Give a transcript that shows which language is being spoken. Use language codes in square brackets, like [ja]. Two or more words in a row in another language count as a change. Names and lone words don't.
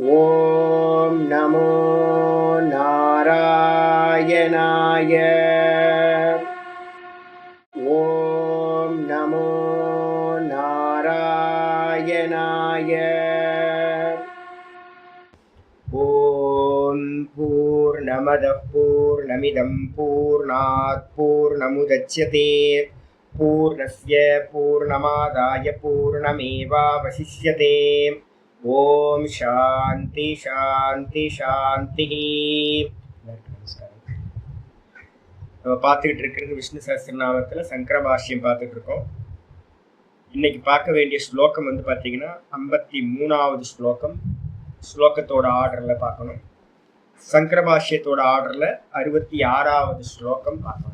[sa] ओम् नमो नारायणाय. ओम् नमो नारायणाय. ओम् पूर्णमदः पूर्णमिदं पूर्णात् पूर्णमुदच्यते पूर्णस्य पूर्णमादाय पूर्णमेवावशिष्यते. ओम् शान्ति शान्ति शान्ति. [ta] நம்ம பார்த்துக்கிட்டு இருக்கிறது விஷ்ணு சஹஸ்ரநாமத்தில் சங்கர பாஷ்யம் பார்த்துட்டு இருக்கோம். இன்னைக்கு பார்க்க வேண்டிய ஸ்லோகம் பார்த்தீங்கன்னா 53வது ஸ்லோகம். ஸ்லோகத்தோட ஆர்டரில் பார்க்கணும். சங்கர பாஷ்யத்தோட ஆர்டரில் 66வது ஸ்லோகம் பார்க்கணும்.